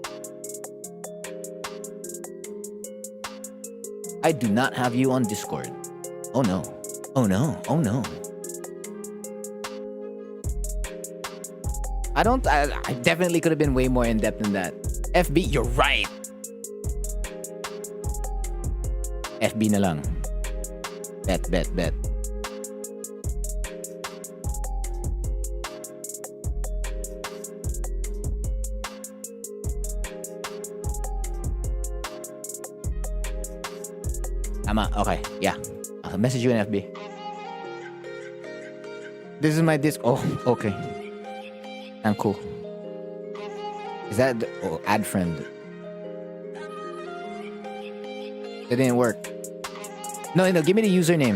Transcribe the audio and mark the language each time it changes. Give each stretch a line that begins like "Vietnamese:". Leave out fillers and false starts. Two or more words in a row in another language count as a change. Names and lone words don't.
English: I do not have you on Discord. Oh no. Oh no. Oh no. I definitely could have been way more in depth than that. FB, you're right.
Filipino: FB na lang. Bet. Tama,
English: okay, yeah. I'll message you in FB. This is my disc. Oh, okay. I'm cool. Is that add friend? It didn't work. No, give me the username.